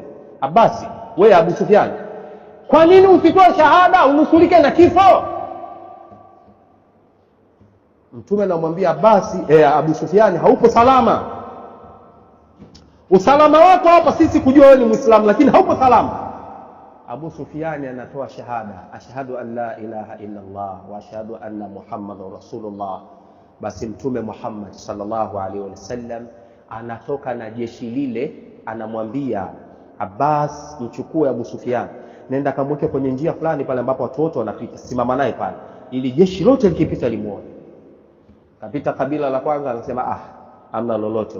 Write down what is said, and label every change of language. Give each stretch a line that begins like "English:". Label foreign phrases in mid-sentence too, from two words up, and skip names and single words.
Swahili: Abbas, wewe Abu Sufyan, kwa nini usitoe shahada unusurike na kifo? Mtume anamwambia Abbas, Abu Sufyan, haupo salama. Usalama wako hapa sisi kujua wewe ni Muislamu, lakini haupo salama. Abu Sufyan anatoa shahada,
Arabic: أشهد أن لا إله إلا الله وأشهد أن محمدا رسول الله.
Swahili: Basi Mtume Muhammad
Arabic: صلى الله عليه وسلم
Swahili: anatoka na jeshi lile, anamwambia Abbas, mchukue Abu Sufyan, nenda kamweke kwenye njia fulani pale ambapo watu wote wanapita, simama naye pale ili jeshi lote likipita limuone. Kapita kabila la kwanza, anasema hamna lolote.